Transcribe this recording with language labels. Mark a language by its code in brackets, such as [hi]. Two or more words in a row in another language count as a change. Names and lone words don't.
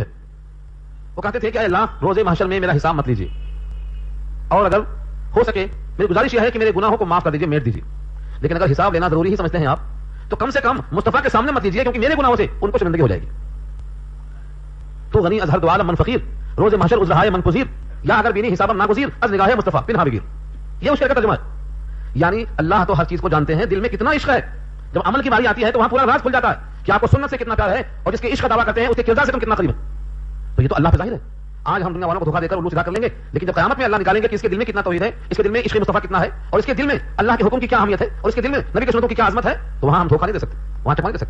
[ur] وہ کہتے تھے کہ اے اللہ روز محشر میں میرا حساب مت لیجیے, اور اگر ہو سکے میری گزارش یہ ہے کہ میرے گناہوں کو معاف کر دیجیے, میٹ دیجیے. لیکن اگر حساب لینا ضروری ہی سمجھتے ہیں آپ تو کم سے کم مصطفیٰ کے سامنے مت لیجیے, کیونکہ میرے گناہوں سے ان کو شرمندگی ہو جائے گی. [fa] تو غنی از ہر دو عالم من فقیر, روز محشر عذرہائے من پذیر, یا اگر بینی حساب ناگزیر از نگاہ مصطفیٰ پنہا بگیر. [ur] یہ اس شعر کا ترجمہ ہے. یعنی اللہ تو ہر چیز کو جانتے ہیں, دل میں کتنا عشق ہے. جب عمل کی باری آتی ہے تو وہاں پورا راز کھل جاتا ہے کہ آپ کو سنت سے کتنا پیار ہے, اور جس کے عشق کا دعویٰ کرتے ہیں اس کے کردار سے تم کتنا قریب ہے. تو یہ تو اللہ پہ ظاہر ہے. آج ہم دنیا والوں کو دھوکہ دے کر الو سیدھا کر لیں گے, لیکن جب قیامت میں اللہ نکالیں گے کہ اس کے دل میں کتنا توحید ہے, اس کے دل میں عشق مصطفیٰ کتنا ہے, اور اس کے دل میں اللہ کے حکم کی کیا اہمیت ہے, اور اس کے دل میں نبی کے سنتوں کی کیا عظمت ہے, تو وہاں ہم دھوکہ نہیں دے سکتے, وہاں ٹکا نہیں دے سکتے.